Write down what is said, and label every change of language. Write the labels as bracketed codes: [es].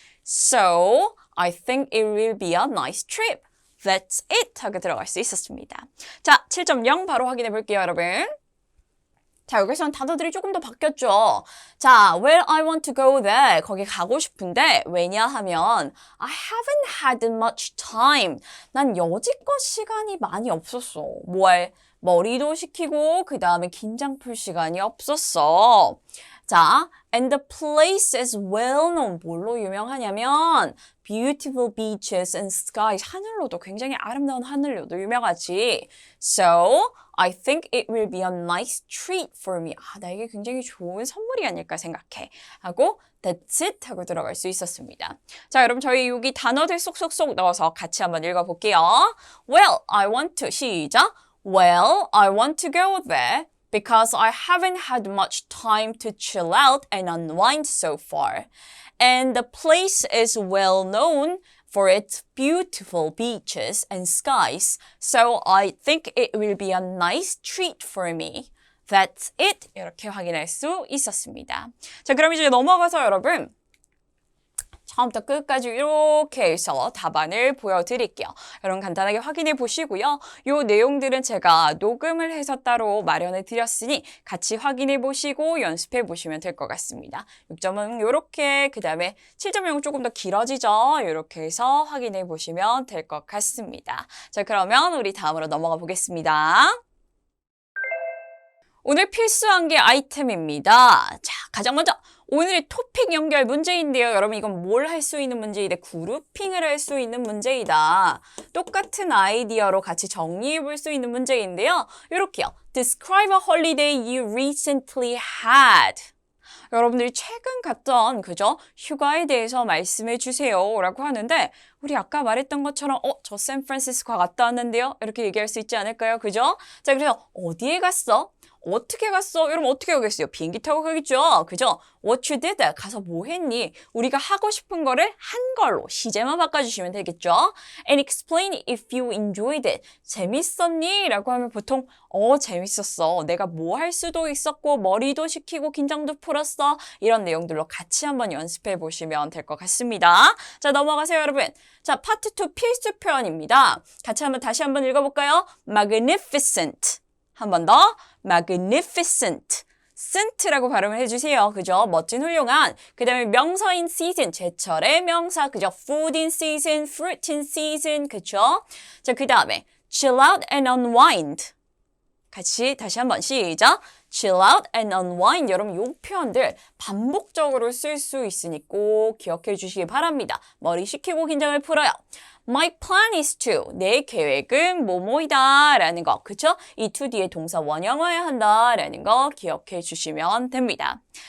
[en] So, I think it will be a nice trip. That's it [ko] 하고 들어갈 수 있었습니다. 자, 7.0 바로 확인해 볼게요, 여러분. 자, 여기서는 단어들이 조금 더 바뀌었죠. 자, [en] where I want to go there. [ko] 거기 가고 싶은데 왜냐하면 [en] I haven't had much time. [ko] 난 여지껏 시간이 많이 없었어. 머리도 식히고 그 다음에 긴장 풀 시간이 없었어. 자, [en] and the place is well known. [ko] 뭘로 유명하냐면 [en] beautiful beaches and skies. [ko] 하늘로도 굉장히 아름다운 하늘로도 유명하지. [en] So, I think it will be a nice treat for me. [ko] 아, 나에게 굉장히 좋은 선물이 아닐까 생각해. 하고 [en] That's it [ko] 하고 들어갈 수 있었습니다. 자, 여러분 저희 여기 단어들 쏙쏙쏙 넣어서 같이 한번 읽어볼게요. [en] Well, I want to. [ko] 시작. [en] Well, I want to go there. Because I haven't had much time to chill out and unwind so far. And the place is well known for its beautiful beaches and skies. So I think it will be a nice treat for me. That's it. [ko] 이렇게 확인할 수 있었습니다. 자, 그럼 이제 넘어가서 여러분 처음부터 끝까지 이렇게 해서 답안을 보여드릴게요. 여러분 간단하게 확인해 보시고요. 이 내용들은 제가 녹음을 해서 따로 마련해 드렸으니 같이 확인해 보시고 연습해 보시면 될 것 같습니다. 6점은 이렇게, 그 다음에 7.0은 조금 더 길어지죠. 이렇게 해서 확인해 보시면 될 것 같습니다. 자, 그러면 우리 다음으로 넘어가 보겠습니다. 오늘 필수한 게 아이템입니다. 자, 가장 먼저 오늘의 토픽 연결 문제인데요. 여러분 이건 뭘 할 수 있는 문제이다? 그룹핑을 할 수 있는 문제이다. 똑같은 아이디어로 같이 정리해 볼 수 있는 문제인데요. 이렇게요. [en] Describe a holiday you recently had. [ko] 여러분들이 최근 갔던 그죠? 휴가에 대해서 말씀해 주세요 라고 하는데 우리 아까 말했던 것처럼 저 샌프란시스코 갔다 왔는데요. 이렇게 얘기할 수 있지 않을까요? 그죠? 자, 그래서 어디에 갔어? 어떻게 갔어? 여러분 어떻게 가겠어요? 비행기 타고 가겠죠? 그죠? [en] What you did? [ko] 가서 뭐 했니? 우리가 하고 싶은 거를 한 걸로 시제만 바꿔주시면 되겠죠? [en] And explain if you enjoyed it. [ko] 재밌었니? 라고 하면 보통 재밌었어. 내가 뭐 할 수도 있었고 머리도 식히고 긴장도 풀었어. 이런 내용들로 같이 한번 연습해 보시면 될 것 같습니다. 자, 넘어가세요 여러분. 자, 파트 2 필수 표현입니다. 같이 다시 한번 읽어볼까요? [en] Magnificent. [ko] 한 번 더. [en] Magnificent. [ko] scent라고 발음을 해주세요. 그죠? 멋진, 훌륭한. 그 다음에 명사인 season. 제철의 명사. 그죠? [en] food in season, fruit in season. [ko] 그죠? 자, 그 다음에 [en] chill out and unwind. [ko] 같이 다시 한번 시작. [en] chill out and unwind. [ko] 여러분 이 표현들 반복적으로 쓸 수 있으니 꼭 기억해 주시기 바랍니다. 머리 식히고 긴장을 풀어요. [en] My plan is to. [ko] 내 계획은 뭐뭐이다 라는 거. 그쵸? 이 to 뒤에 동사 원형어야 한다 라는 거 기억해 주시면 됩니다.